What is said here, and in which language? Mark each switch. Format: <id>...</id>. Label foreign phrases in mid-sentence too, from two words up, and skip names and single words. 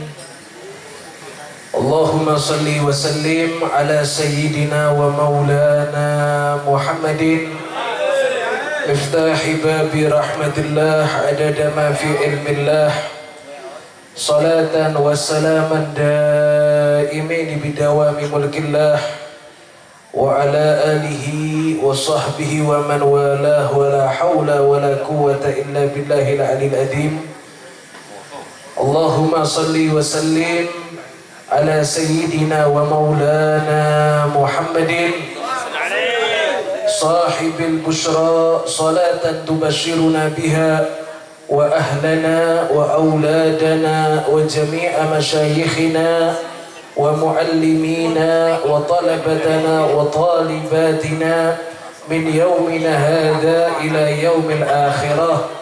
<ar>اللهم صل وسلم على سيدنا ومولانا محمد مفتاح باب رحمة الله عدد ما في علم الله صلاة وسلاما دائمين بدوام ملك الله وعلى آله وصحبه ومن والاه ولا حول ولا قوة إلا بالله العلي العظيم. اللهم صل وسلم على سيدنا ومولانا محمد صاحب البشرى صلاة تبشرنا بها وأهلنا وأولادنا وجميع مشايخنا ومعلمينا وطلبتنا وطالباتنا من يومنا هذا إلى يوم الآخرة.</ar>